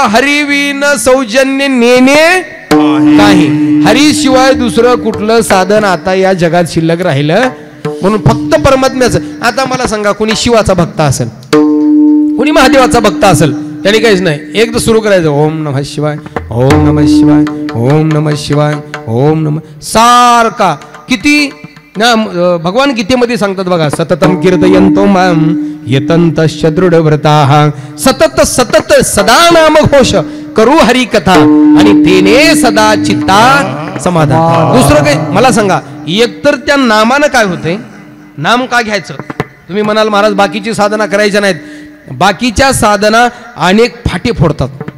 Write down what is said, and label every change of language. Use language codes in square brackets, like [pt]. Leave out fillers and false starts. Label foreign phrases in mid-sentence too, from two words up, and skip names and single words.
[mr] हरी विन सौजन्य नेणे काही. हरी शिवाय दुसरं कुठलं साधन आता या जगात शिल्लक राहिलं. म्हणून फक्त परमात्म्याचं. आता मला सांगा, कोणी शिवाचा भक्त असेल, कोणी महादेवाचा भक्त असेल, त्याने काहीच नाही, एकदा सुरू करायचं [sa] ओम नमः शिवाय, ओम नमः शिवाय, ओम नमः शिवाय, ओम नमः. [mr] सारखा किती भगवान गीतेमध्ये सांगतात बघा, [sa] सततम कीर्तयन्तो माम यतन्तश्च दृढव्रताः. [mr] सतत सतत सदा नाम घोष करू हरी कथा आणि तेने सदा चित्ता समाधान. दुसरं काही मला सांगा. एकतर त्या नामानं काय होते? नाम का घ्यायचं? तुम्ही म्हणाल महाराज बाकीची साधना करायच्या नाहीत. बाकीच्या साधना अनेक फाटे फोडतात.